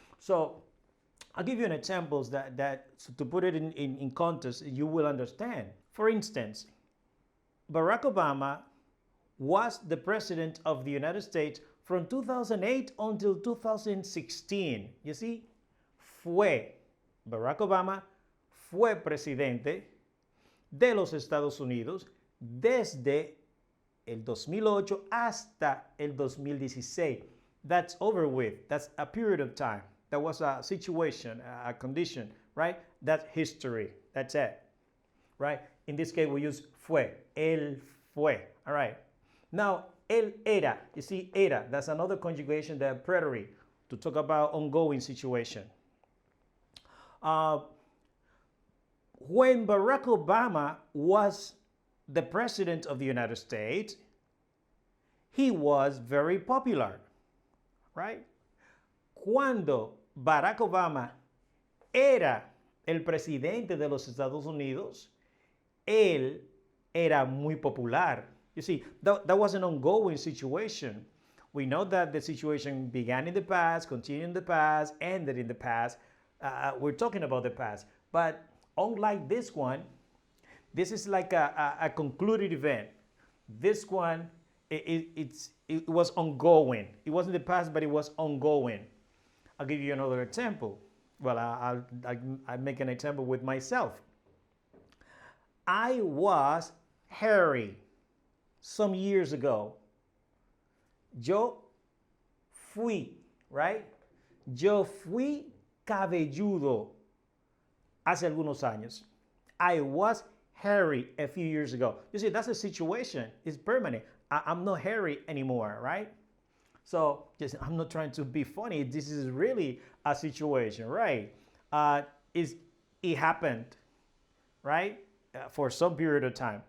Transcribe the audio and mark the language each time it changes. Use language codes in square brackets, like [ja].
[en] So I'll give you an examples that so to put it in context, you will understand. For instance, Barack Obama was the president of the United States from 2008 until 2016. You see, [es] Barack Obama fue presidente de los Estados Unidos desde el 2008 hasta el 2016. [en] That's over with. That's a period of time. That was a situation, a condition, right? That's history. That's it, right? In this case, we use fue. [es] Él fue. [en] All right. Now, [es] él era. [en] You see, era. That's another conjugation, the preterit, to talk about ongoing situation. When Barack Obama was the president of the United States, he was very popular, right? [es] Cuando Barack Obama era el presidente de los Estados Unidos, él era muy popular. [en] You see, that was an ongoing situation. We know that the situation began in the past, continued in the past, ended in the past. We're talking about the past. But unlike this one, this is like a concluded event. This one, it was ongoing. It wasn't the past, but it was ongoing. I'll give you another example. Well, I'll make an example with myself. I was hairy some years ago. [es] Yo fui, [en] right? [es] Yo fui cabelludo hace algunos años. [en] I was hairy a few years ago. You see, that's a situation. It's permanent. I'm not hairy anymore, right? So I'm not trying to be funny. This is really a situation, right? It happened, right? For some period of time.